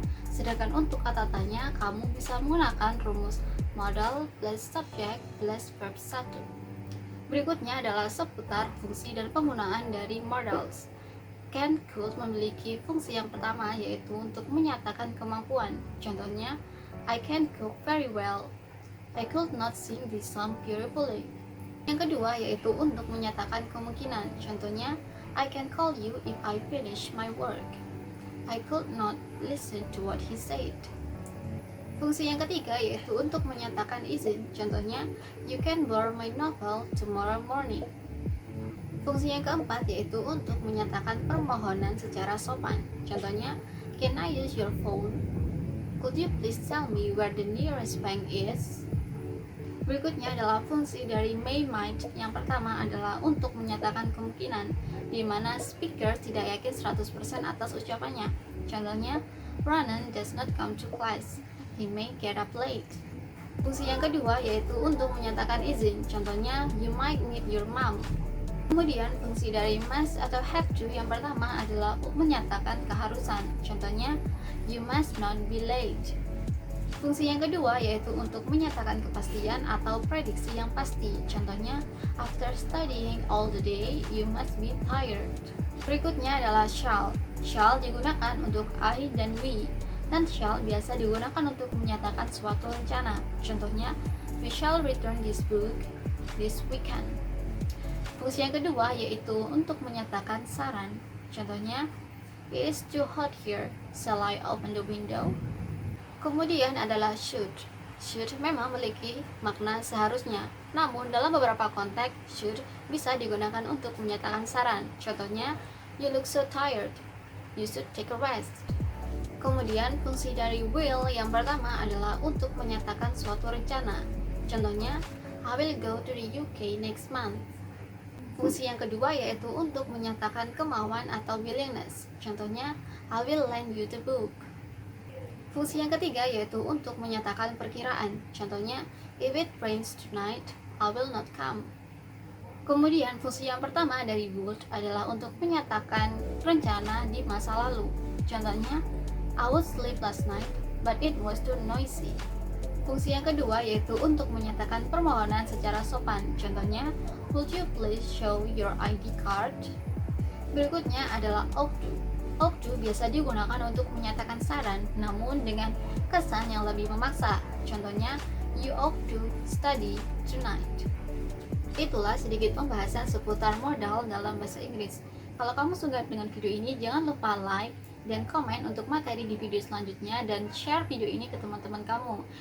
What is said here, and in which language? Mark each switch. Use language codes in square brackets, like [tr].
[id] Sedangkan untuk kata tanya kamu bisa menggunakan rumus modal plus subject plus verb 1. Berikutnya adalah seputar fungsi dan penggunaan dari modals. Can, could memiliki fungsi yang pertama, yaitu untuk menyatakan kemampuan. [en] Contohnya, I can cook very well. I could not sing this song beautifully. [id] Yang kedua yaitu untuk menyatakan kemungkinan. [en] Contohnya, I can call you if I finish my work. I could not listen to what he said. [id] Fungsi yang ketiga yaitu untuk menyatakan izin. [en] Contohnya, you can borrow my novel tomorrow morning. [id] Fungsi yang keempat yaitu untuk menyatakan permohonan secara sopan. [en] Contohnya, can I use your phone? Could you please tell me where the nearest bank is? [id] Berikutnya adalah fungsi dari may might. Yang pertama adalah untuk menyatakan kemungkinan, di mana speaker tidak yakin 100% atas ucapannya. [en] Contohnya, Ronan does not come to class. He may get up late. [id] Fungsi yang kedua yaitu untuk menyatakan izin. [en] Contohnya, you might meet your mom. [id] Kemudian fungsi dari must atau have to yang pertama adalah menyatakan keharusan. [en] Contohnya, you must not be late. [id] Fungsi yang kedua yaitu untuk menyatakan kepastian atau prediksi yang pasti. [en] Contohnya, after studying all the day, you must be tired. [id] Berikutnya adalah shall. Shall digunakan untuk I dan we, dan shall biasa digunakan untuk menyatakan suatu rencana. [en] Contohnya, we shall return this book this weekend. [id] Fungsi yang kedua yaitu untuk menyatakan saran. [en] Contohnya, it is too hot here, shall I open the window? [id] Kemudian adalah should. Should memang memiliki makna seharusnya, namun dalam beberapa konteks should bisa digunakan untuk menyatakan saran. [en] Contohnya, you look so tired, you should take a rest. [id] Kemudian fungsi dari will yang pertama adalah untuk menyatakan suatu rencana. [en] Contohnya, I will go to the UK next month. [id] Fungsi yang kedua yaitu untuk menyatakan kemauan atau willingness. [en] Contohnya, I will lend you the book. [id] Fungsi yang ketiga yaitu untuk menyatakan perkiraan. Contohnya, [en] if it rains tonight, I will not come. [id] Kemudian fungsi yang pertama dari would adalah untuk menyatakan rencana di masa lalu. [en] Contohnya, I would sleep last night, but it was too noisy. [id] Fungsi yang kedua yaitu untuk menyatakan permohonan secara sopan. [en] Contohnya, would you please show your ID card? [id] Berikutnya adalah ought to. Ought to biasa digunakan untuk menyatakan saran, namun dengan kesan yang lebih memaksa. [en] Contohnya, you ought to study tonight. [id] Itulah sedikit pembahasan seputar modal dalam bahasa Inggris. Kalau kamu suka dengan video ini, jangan lupa like dan komen untuk materi di video selanjutnya, dan share video ini ke teman-teman kamu.